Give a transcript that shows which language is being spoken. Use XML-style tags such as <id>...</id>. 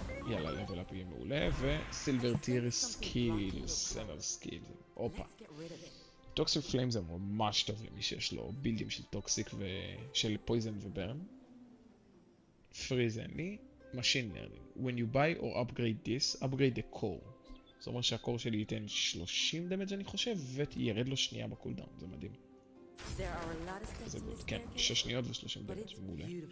<he>יאללה, לבל אפ יהיה מעולה, וסילבר טיר סקילס, סנל סקילס, אופה. טוקסיק פליים זה ממש טוב למי שיש לו בילדים של טוקסיק ושל פויזן וברן. פריז אין לי, Machine Learning.</he> <en>When you buy or upgrade this, upgrade the core.</en> <he>זאת אומרת שהקור שלי ייתן 30 דמג' אני חושב, וירד לו שנייה בקולדאון, זה מדהים. זה גוד, כן, 6 שניות ו30 דמג', מעולה.</he>